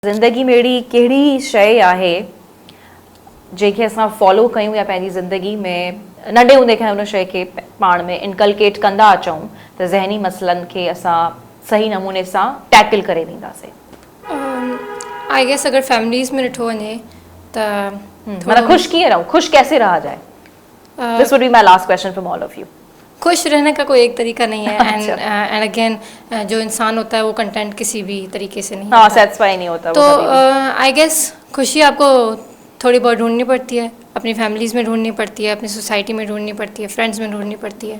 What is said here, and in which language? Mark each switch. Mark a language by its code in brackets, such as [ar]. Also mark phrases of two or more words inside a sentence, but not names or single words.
[sd] ज़िंदगी मेरी कहिड़ी शइ आहे जंहिंखे असां फॉलो कयूं या पंहिंजी ज़िंदगी में नंढे हूंदे खां उन शइ खे पाण में इनकलकेट कंदा अचूं त ज़हनी मसइलनि खे असां सही नमूने सां टैकल करे ॾींदासीं। [en] I guess [sd] अगर फैमिलीज़ में ॾिठो वञे त मतलब ख़ुशि कीअं रहूं, [hi] ख़ुशि कैसे रहा जाए? [en] This would be my last question from all of you. [hi] खुश रहने का कोई एक तरीका नहीं है [en] and again [hi] जो इंसान होता है वो कंटेंट किसी भी तरीके से नहीं हाँ, होता है। सेटिस्फाई नहीं होता तो वो कभी [en] I guess [hi] खुशी आपको थोड़ी बहुत ढूंढनी पड़ती है, अपनी फैमिलीज़ में ढूंढनी पड़ती है, अपनी सोसाइटी में ढूंढनी पड़ती है, फ्रेंड्स में ढूंढनी पड़ती है।